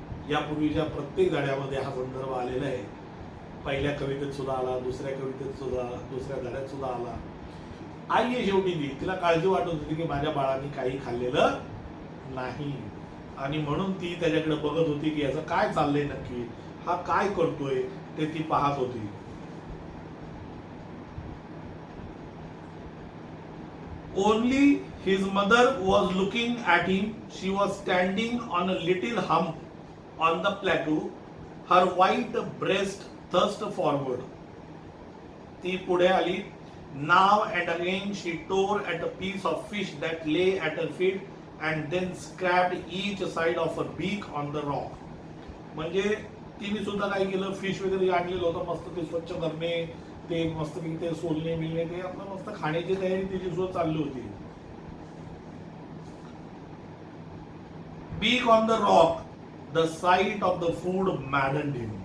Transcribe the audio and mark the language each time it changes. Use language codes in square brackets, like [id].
[mr] यापूर्वीच्या प्रत्येक धड्यामध्ये हा संदर्भ आलेला आहे. पहिल्या कवितेत सुद्धा आला, दुसऱ्या कवितेत सुद्धा, दुसऱ्या धड्यात सुद्धा आला. आई आहे शेवटी ती, तिला काळजी वाटत होती की माझ्या बाळांनी काही खाल्लेलं नाही, आणि म्हणून ती त्याच्याकडे बघत होती की याचं काय चाललंय नक्की, हा काय करतोय ते ती पाहत होती. [en] Only his mother was looking at him. She was standing on a little hump on the plateau, her white breast thrust forward. [mr] ती पुढे आली. [en] Now and again she tore at a piece of fish that lay at her feet and then scraped each side of her beak on the rock. [mr] म्हणजे तिने सुद्धा काय केलं, fish वगैरे आणलेलं होतं, मस्त ते स्वच्छ करणे, ते मस्त ते सोलणे मिळणे, ते आपलं मस्त खाण्याची तयारी तिची सुद्धा चालली होती. [en] Beak on the rock, the sight of the food maddened him.